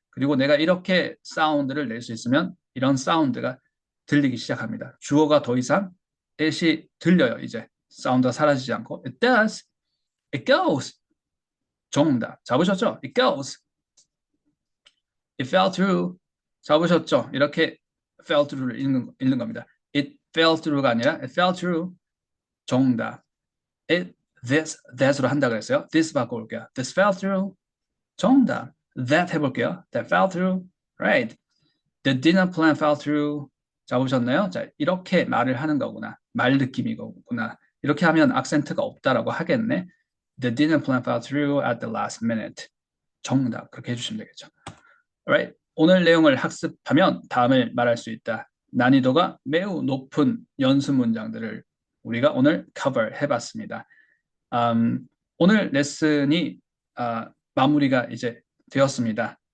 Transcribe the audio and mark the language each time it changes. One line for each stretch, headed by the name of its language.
Korean: 그리고 내가 이렇게 사운드를 낼 수 있으면 이런 사운드가 들리기 시작합니다. 주어가 더 이상 it이 들려요. 이제 사운드가 사라지지 않고
English: It does, it goes.
Korean: 정답. 잡으셨죠?
English: It goes. It fell through.
Korean: 잡으셨죠? 이렇게 fell through를 읽는 겁니다.
English: It fell through가
Korean: 아니라
English: it fell through.
Korean: 정답.
English: It, this, that으로
Korean: 한다 그랬어요.
English: This 바꿔볼게요. This fell through.
Korean: 정답.
English: That 해볼게요. That fell through. Right. The dinner plan fell through.
Korean: 잡으셨나요? 자, 이렇게 말을 하는 거구나. 말 느낌이구나. 이렇게 하면 악센트가 없다라고 하겠네.
English: The dinner plan fell through at the last minute.
Korean: 정답. 그렇게 해주시면 되겠죠.
English: Alright.
Korean: 오늘 내용을 학습하면 다음을 말할 수 있다. 난이도가 매우 높은 연습 문장들을 우리가 오늘 cover 해봤습니다. 오늘 레슨이 마무리가 이제 되었습니다.